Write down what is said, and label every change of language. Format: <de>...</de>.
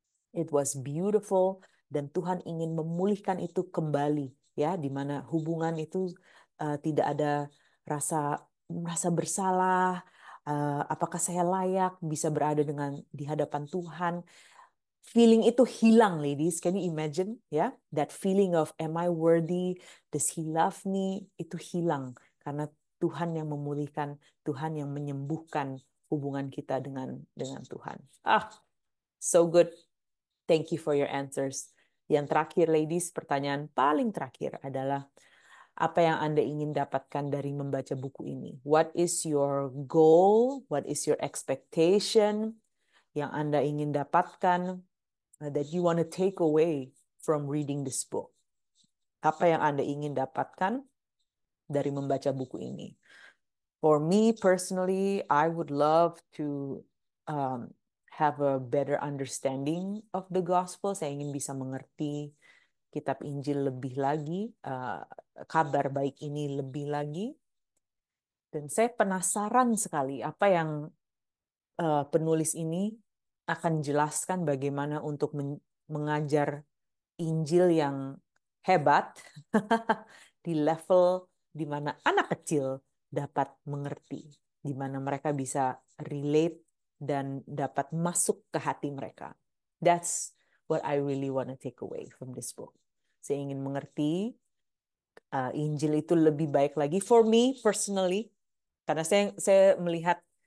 <en>It was beautiful</en> <id>dan Tuhan ingin memulihkan itu kembali, ya, di mana hubungan itu tidak ada rasa bersalah, apakah saya layak bisa berada di hadapan Tuhan.</id> <en>Feeling</en> <id>itu hilang,</id> <en>ladies. Can you imagine, ya? That feeling of am I worthy? Does he love me?</en> <id>Itu hilang karena Tuhan yang memulihkan, Tuhan yang menyembuhkan hubungan kita dengan Tuhan.</id> <en>So good. Thank you for your answers.</en> <id>Yang terakhir, ladies, pertanyaan paling terakhir adalah apa yang Anda ingin dapatkan dari membaca buku ini?</id> <en>What is your goal? What is your expectation</en> <id>yang Anda ingin dapatkan,</id> <en>that you want to take away from reading this book?</en> <id>Apa yang Anda ingin dapatkan dari membaca buku ini?</id> <en>For me personally, I would love to have a better understanding of the gospel.</en> <id>Saya ingin bisa mengerti kitab Injil lebih lagi, kabar baik ini lebih lagi. Dan saya penasaran sekali apa yang penulis ini akan jelaskan bagaimana untuk mengajar Injil yang hebat di level di mana anak kecil dapat mengerti, di mana mereka bisa relate dan dapat masuk ke hati mereka.</id> <en>That's what I really want to take away from this book.</en> <id>Saya ingin mengerti Injil itu lebih baik lagi</id> <en>for me personally,</en> <id>karena saya melihat</id>